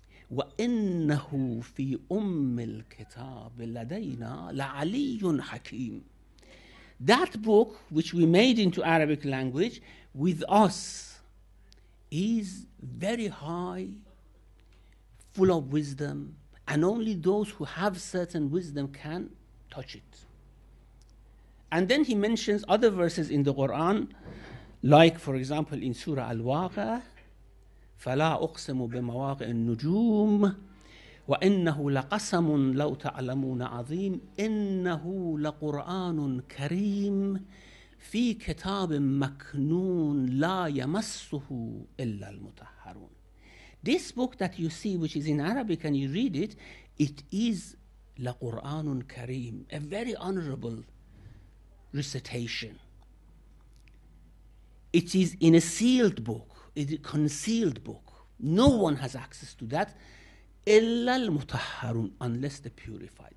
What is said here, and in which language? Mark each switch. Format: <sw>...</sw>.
<ar>وَإِنَّهُ فِي أُمِّ الْكِتَابِ لَدَيْنَا لَعَلِيٌّ حَكِيمٌ.</ar> <en>That book, which we made into Arabic language, with us, is very high, full of wisdom, and only those who have certain wisdom can touch it. And then he mentions other verses in the Quran, like, for example, in Surah Al-Waqi'ah,</en> <ar>فَلَا أُقْسِمُ بِمَوَاقِعِ النُّجُومِ وَإِنَّهُ لَقَسَمٌ لَوْ تَعْلَمُونَ عَظِيمٌ إِنَّهُ لَقُرْآنٌ كَرِيمٌ فِي كِتَابٍ مَكْنُونٍ لَا يَمَسُّهُ إِلَّا الْمُطَهَّرُونَ.</ar> <en>This book that you see, which is in Arabic, and you read it, it is</en> <ar>لَقُرْآنٌ كَرِيمٌ,</ar> <en>a very honorable recitation. It is in a sealed book. It is a concealed book. No one has access to that,</en> <ar>إِلَّا الْمُطَهَّرُونَ,</ar> <en>unless the purified.</en>